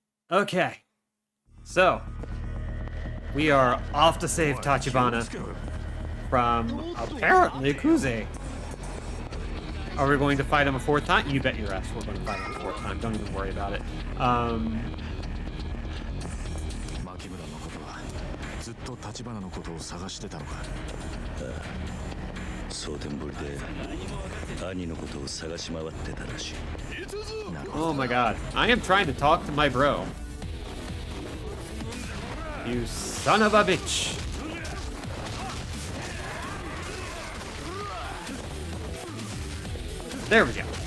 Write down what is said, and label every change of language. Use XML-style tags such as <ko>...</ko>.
<en>Okay. So, we are off to save Tachibana from apparently Kuze. Are we going to fight him a fourth time? You bet your ass we're going to fight him a fourth time. Don't even worry about it.</en> <ja>牧村誠はずっと立花のことを探してたのか。蒼天堀で兄のことを探し回ってたらしい。</ja> <en>Oh my god. I am trying to talk to my bro. You son of a bitch. There we go.</en>